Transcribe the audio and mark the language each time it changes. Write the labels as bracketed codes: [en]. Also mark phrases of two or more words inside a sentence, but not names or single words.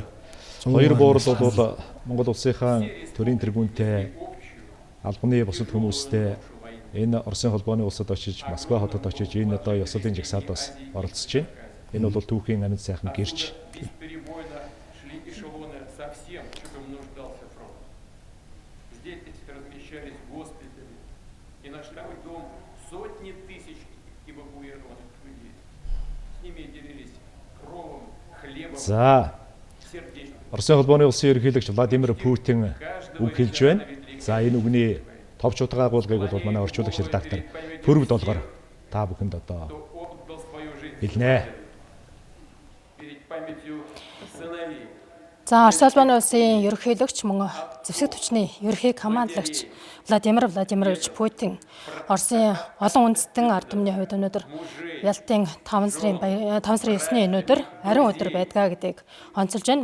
[mn] Хоёр буурал бол Монгол улсынхаа төрийн тэргүүнтэй албаны бусад хүмүүстэй энэ Оросын холбооны улсад очиж Москва хотод очиж энэ одоо ёслолын жагсаалд бас оролцож байна. Энэ бол түүхийн амьд сайхан гэрч. [ru] всем, в чем нуждался фронт. Здесь размещались госпитали, и наш второй дом сотни тысяч эвакуированных людей. С ними делились кровом, хлебом, сердечным. [mn] Оросын холбооны улсын ерөнхийлөгч Владимир Путин үг хэлж байна. За энэ үгний товч утга агуулгыг бол манай орчуулагч редактор Пүрв Долгор та бүхэнд одоо хэлнэ. За Оросын холбооны улсын ерөнхийлөгч мөн зэвсэг түвшний ерөнхий командлагч Владимир Владимирович Путин Оросын олон үндэстэн ард түмний хувьд өнөөдөр Ялтын 5 сарын 9-ний өнөөдөр ариун өдөр байдгаа гэдгийг онцолж байна.